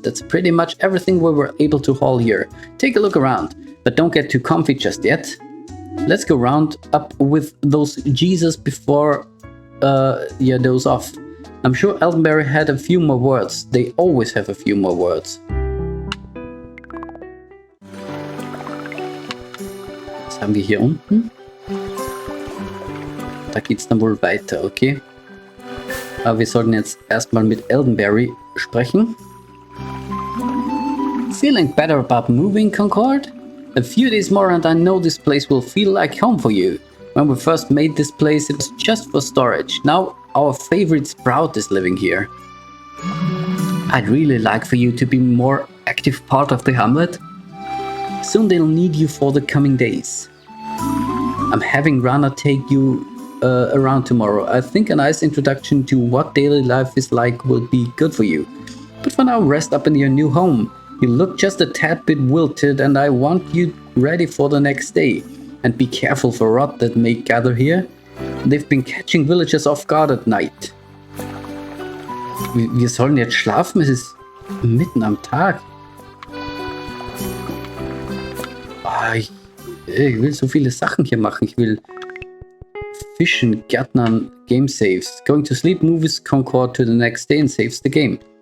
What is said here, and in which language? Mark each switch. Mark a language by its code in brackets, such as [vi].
[en] That's pretty much everything we were able to haul here. Take a look around, but don't get too comfy just yet. Let's go round up with those Jesus before doze off. I'm sure Eldenberry had a few more words. They always have a few more words. [de] Was haben wir hier unten? Da geht's dann wohl weiter, okay? Aber wir sollten jetzt erstmal mit Eldenberry sprechen. [en] Feeling better about moving, Concord? A few days more and I know this place will feel like home for you. When we first made this place, it was just for storage. Now our favorite Sprout is living here. I'd really like for you to be more active part of the hamlet. Soon they'll need you for the coming days. I'm having Rana take you around tomorrow. I think a nice introduction to what daily life is like will be good for you. But for now, rest up in your new home. You look just a tad bit wilted and I want you ready for the next day. And be careful for rot that may gather here. They've been catching villagers off guard at night. [de] Wir sollen jetzt schlafen, es ist mitten am Tag. Oh, ich will so viele Sachen hier machen. Ich will fischen, gärtnern, [en] game saves. Going to sleep moves Concord to the next day and saves the game.